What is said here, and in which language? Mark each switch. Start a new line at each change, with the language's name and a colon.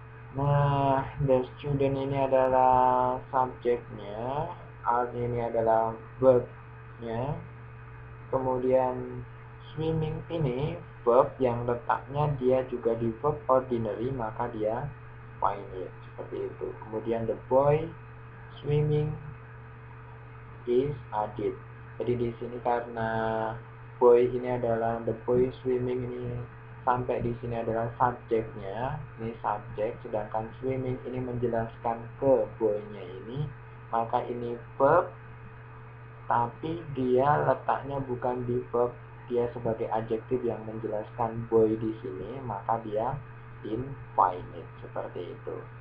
Indonesian: Nah, the student ini adalah subjeknya, are ini adalah verbnya. Kemudian swimming ini verb yang letaknya dia juga di verb ordinary, maka dia finite, seperti itu.
English: Kemudian the boy swimming is Adit.
Indonesian: Jadi di sini karena boy ini adalah the boy swimming ini sampai di sini adalah subjeknya, ini subjek, sedangkan swimming ini menjelaskan ke boy-nya ini, maka ini verb tapi dia letaknya bukan di verb, dia sebagai adjektif yang menjelaskan boy di sini, maka dia infinite, seperti itu.